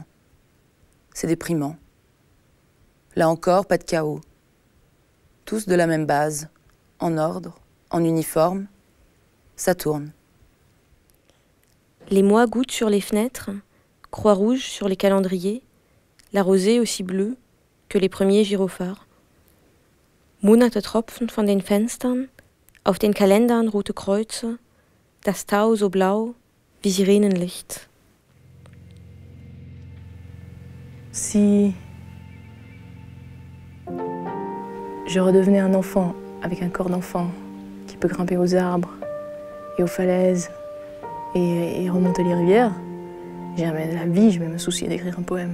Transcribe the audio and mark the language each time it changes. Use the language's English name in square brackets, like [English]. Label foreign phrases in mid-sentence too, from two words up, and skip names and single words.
[French] C'est déprimant. Là encore, pas de chaos. Tous de la même base, en ordre, en uniforme. Ça tourne. Les mois gouttent sur les fenêtres, croix rouge sur les calendriers, la rosée aussi bleue que les premiers gyrophares. [German] Monate tropfen von den Fenstern, auf den Kalendern rote Kreuze, das Tau so blau wie Sirenenlicht. [French] Si je redevenais un enfant avec un corps d'enfant qui peut grimper aux arbres et aux falaises et remonter les rivières, Jamais de la vie, je vais me soucier d'écrire un poème.